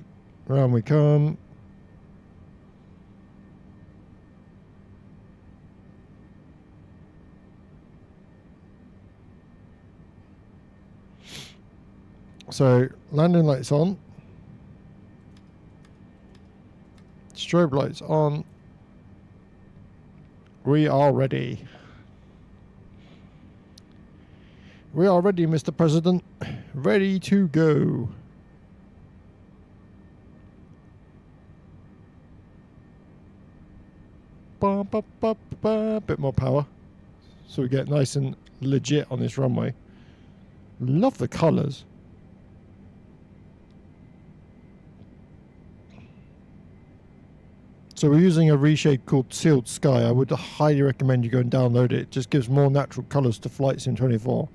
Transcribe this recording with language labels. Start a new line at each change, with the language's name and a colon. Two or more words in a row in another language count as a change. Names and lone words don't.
English: Round we come. So, landing lights on. Strobe lights on. We are ready. We are ready, Mr. President. Ready to go. Ba, ba, ba, ba. Bit more power. So we get nice and legit on this runway. Love the colours. So we're using a reshade called Sealed Sky. I would highly recommend you go and download it. It just gives more natural colours to Flight Sim 24.